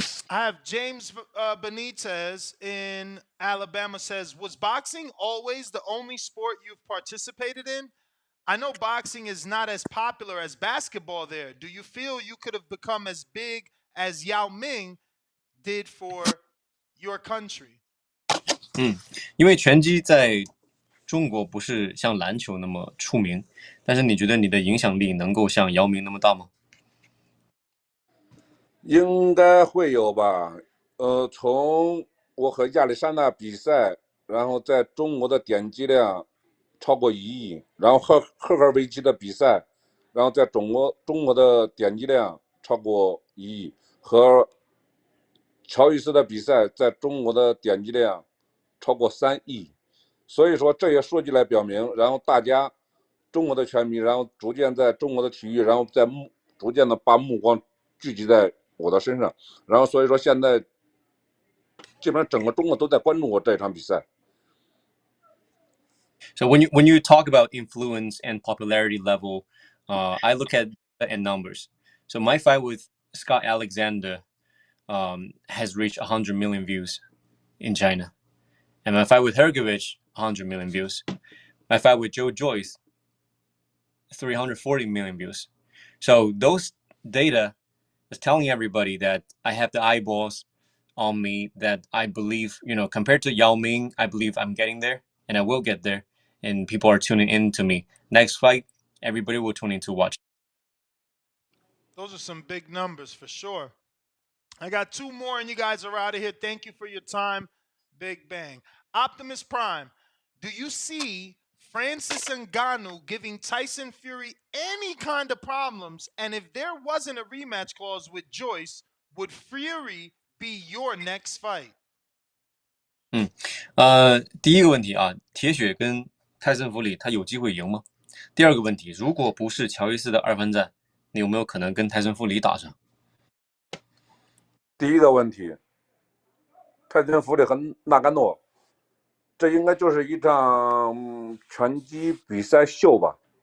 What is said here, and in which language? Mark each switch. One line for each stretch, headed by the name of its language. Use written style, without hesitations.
English: I have James Benitez in Alabama says, was boxing always the only sport you've participated in? I know boxing is not as popular as basketball there. Do you feel you could have become as big as Yao Ming did for your country?
Chinese: 因为拳击在中国不是像篮球那么出名，但是你觉得你的影响力能够像姚明那么大吗？应该会有吧。从我和亚历山大比赛，然后在中国的点击量超过1亿，然后和赫尔维奇的比赛，然后在中国的点击量超过1亿，和乔伊斯的比赛在中国的点击量超过3亿。所以说这些数据来表明，然后大家中国的拳迷，然后逐渐在中国的体育，然后逐渐的把目光聚集在我的身上，然后所以说现在基本上整个中国都在关注我这场比赛。
English: So when you talk about influence and popularity level, I look at numbers. So my fight with Scott Alexander has reached 100 million views in China, and my fight with Hrgović 100 million views. My fight with Joyce 340 million views. So those data is telling everybody that I have the eyeballs on me, that I believe, compared to Yao Ming, I believe I'm getting there and I will get there. And people are tuning in to me. Next fight, everybody will tune in to watch. Those are some big numbers for sure. I got 2 more and you guys are out of here. Thank you for your time. Big bang. Optimus Prime, do you see Francis Ngannou giving Tyson Fury any kind of problems? And if there wasn't a rematch clause with Joyce, would Fury be your next fight?
Chinese: 第一个问题啊，铁血跟泰森·弗里他有机会赢吗？第二个问题，如果不是乔伊斯的2番战，你有没有可能跟泰森·弗里打上？第一个问题，泰森·弗里和纳甘诺，这应该就是一场拳击比赛秀吧？